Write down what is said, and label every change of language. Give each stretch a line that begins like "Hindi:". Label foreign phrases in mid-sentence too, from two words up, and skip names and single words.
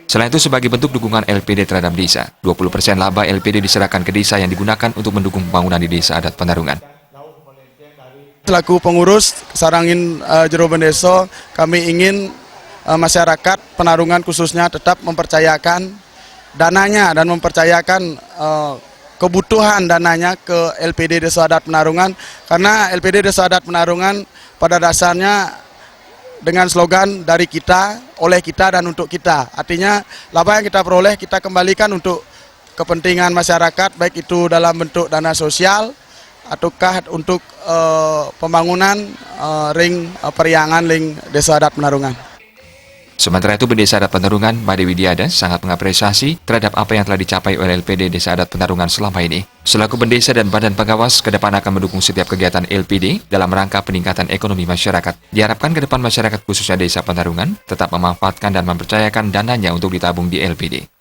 Indonesian: Selain itu sebagai bentuk dukungan LPD terhadap desa, 20% laba LPD diserahkan ke desa yang digunakan untuk mendukung pembangunan di Desa Adat Penarungan. Selaku pengurus Sarangin Jero Bendeso, kami ingin masyarakat Penarungan khususnya tetap mempercayakan dananya dan mempercayakan kebutuhan dananya ke LPD Desa Adat Penarungan, karena LPD Desa Adat Penarungan pada dasarnya dengan slogan dari kita, oleh kita, dan untuk kita. Artinya laba yang kita peroleh kita kembalikan untuk kepentingan masyarakat, baik itu dalam bentuk dana sosial ataukah untuk pembangunan
Balinese: ring periangan ring
Indonesian: Desa Adat Penarungan. Sementara itu, Pendesa Adat Penarungan, Made Widiada, sangat mengapresiasi terhadap apa yang telah dicapai oleh LPD Desa Adat Penarungan selama ini. Selaku pendesa dan badan pengawas, ke depan akan mendukung setiap kegiatan LPD dalam rangka peningkatan ekonomi masyarakat. Diharapkan ke depan masyarakat khususnya Desa Penarungan tetap memanfaatkan dan mempercayakan dananya untuk ditabung di LPD.